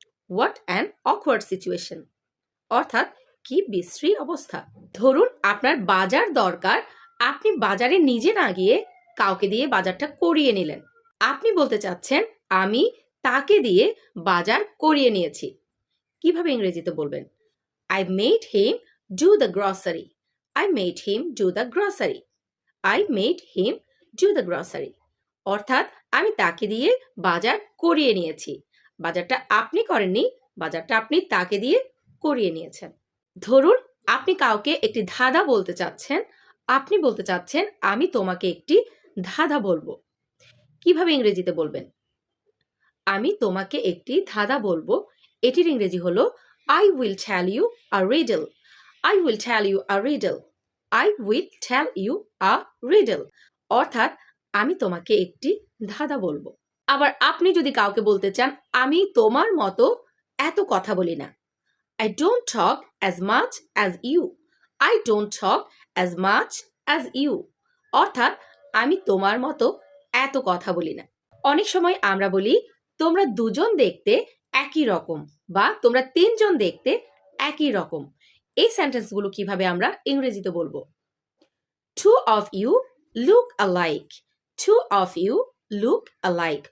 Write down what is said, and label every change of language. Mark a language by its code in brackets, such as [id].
[en] what an awkward situation [bn] অর্থাৎ কি বিশ্রী অবস্থা। ধরুন আপনার বাজার দরকার, আপনি বাজারে নিজে না গিয়ে কাউকে দিয়ে বাজারটা করিয়ে নিলেন। আপনি বলতে চাচ্ছেন, আমি তাকে দিয়ে বাজার করিয়ে নিয়েছি। কিভাবে ইংরেজিতে বলবেন? [en] I made him do the grocery. I made him do the grocery. I made him do the grocery. [bn] অর্থাৎ আমি তাকে দিয়ে বাজার করিয়ে নিয়েছি। বাজারটা আপনি করেননি, বাজারটা আপনি তাকে দিয়ে করিয়ে নিয়েছেন। ধরুন আপনি কাউকে একটি ধাঁধা বলতে চাচ্ছেন, আপনি বলতে চাচ্ছেন, আমি তোমাকে একটি ধাঁধা বলবো। কিভাবে ইংরেজিতে বলবেন? আমি তোমাকে একটি ধাঁধা বলবো। এটির ইংরেজি হলো [en] I will tell you a riddle. I will tell you a riddle. I will tell you a riddle. [bn] অর্থাৎ আমি তোমাকে একটি ধাঁধা বলবো। আবার আপনি যদি কাউকে বলতে চান, আমি তোমার মতো এত কথা বলি না। [en] I don't talk as much as you. I don't talk as much as you. [bn] অর্থাৎ আমি তোমার মতো এত কথা বলি না। অনেক সময় আমরা বলি, তোমরা দুজন দেখতে একই রকম, বা তোমরা তিনজন দেখতে একই রকম। এই সেন্টেন্সগুলো কিভাবে আমরা ইংরেজিতে বলবো? [en] Two of you look alike. Two of you look alike.